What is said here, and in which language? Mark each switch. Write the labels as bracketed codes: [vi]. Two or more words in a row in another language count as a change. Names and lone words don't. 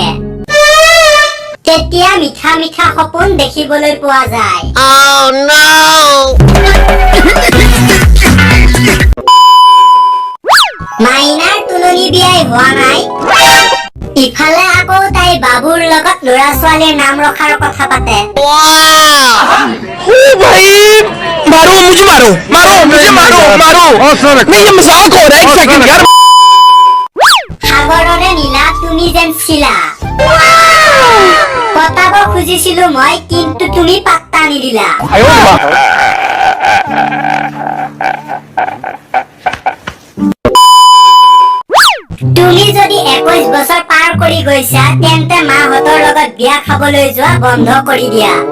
[as] তেতিয়া মিঠা মিঠা সপোন দেখিবলৈ পোৱা যায়। মাইনাৰ তুলনি বিয়াই হোৱা নাই। ইফালে আকৌ তাই বাবুৰ লগত ল'ৰা ছোৱালীৰ নাম ৰখাৰ কথা পাতে। [hi] मारो मुझे मारो मारो मुझे मारो मारो नहीं ये मजाक हो रहा है एक सेकंड यार [as] সাগৰৰে নীলা তুমি যেন ছিলা পতাব খুজিছিলো মই কিন্তু তুমি পাত্তা নিদিলা। তুমি যদি 21 বছৰ পাৰ কৰি গৈছা তেন্তে মাহঁতৰ লগত বিয়া খাবলৈ যোৱা বন্ধ কৰি দিয়া।